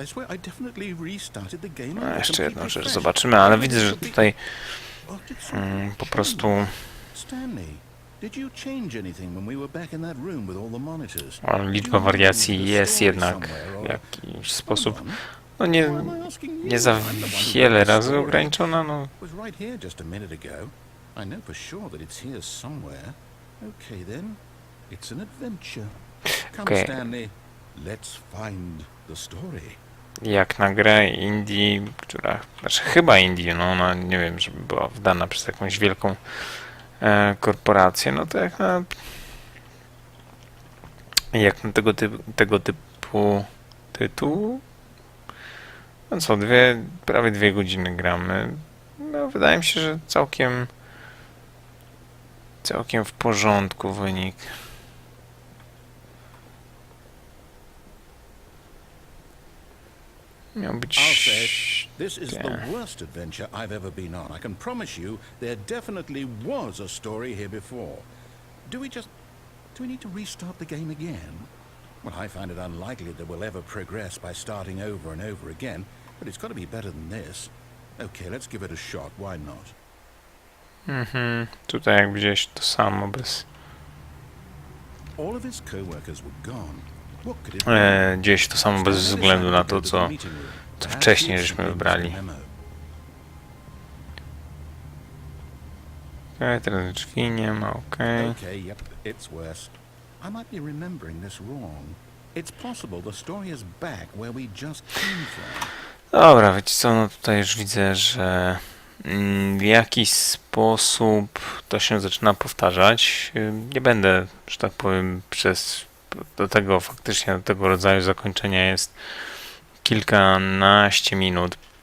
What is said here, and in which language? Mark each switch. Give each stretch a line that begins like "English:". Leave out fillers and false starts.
English: I swear I definitely restarted the game.
Polish: A, jeszcze jedną rzecz zobaczymy, ale widzę, że tutaj po prostu...
English: Stanley, did you change anything when we were back in that room with all the monitors?
Polish: Liczba wariacji jest jednak w jakiś sposób, no nie za wiele razy ograniczona, no.
English: Was right here just a minute ago. I know for sure that it's here somewhere. Okay then, it's an adventure. Come Okay. Stanley, let's find the story.
Polish: Jak na grę indie, która, znaczy chyba indie, no ona nie wiem, żeby była wydana przez jakąś wielką korporację, no to jak na tego typu tytuł, no co, prawie 2 godziny gramy, no wydaje mi się, że całkiem w porządku wynik. Miał być...
English: I'll say it, this is the worst adventure I've ever been on. I can promise you there definitely was a story here before. Do we need to restart the game again? Well, I find it unlikely that we'll ever progress by starting over and over again, but it's got to be better than this. Okay, let's give it a shot. Why not?
Polish: Tutaj jak gdzieś to samo bez...
English: All of his co-workers were gone. What could it be?
Polish: Gdzieś to samo bez względu na to, co wcześniej żeśmy wybrali. Okej, teraz drzwi nie ma, okej.
English: Okay, yep, it's worse. I might be remembering this wrong. It's possible the story is back where we just came from.
Polish: Dobra, wiecie co, no tutaj już widzę, że w jakiś sposób to się zaczyna powtarzać. Nie będę, że tak powiem, do tego rodzaju zakończenia jest kilkanaście minut.